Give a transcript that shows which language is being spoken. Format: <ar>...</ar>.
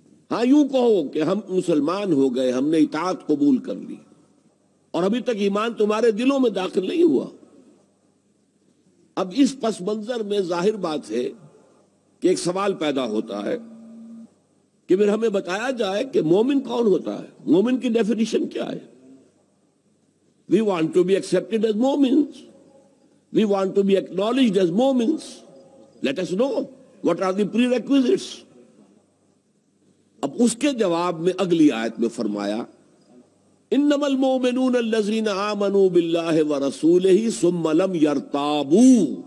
<ur>ہاں یوں کہو کہ ہم مسلمان ہو گئے، ہم نے اطاعت قبول کر لی، اور ابھی تک ایمان تمہارے دلوں میں داخل نہیں ہوا. اب اس پس منظر میں ظاہر بات ہے کہ ایک سوال پیدا ہوتا ہے کہ پھر ہمیں بتایا جائے کہ مومن کون ہوتا ہے، مومن کی ڈیفینیشن کیا ہے.</ur> <en>We want to be accepted as Momins. We want to be acknowledged as Momins. Let us know what are the prerequisites.</en> <ur>اب اس کے جواب میں اگلی آیت میں فرمایا</ur> <ar>انما المؤمنون الذين آمنوا بالله ورسوله ثم لم يرتابوا.</ar>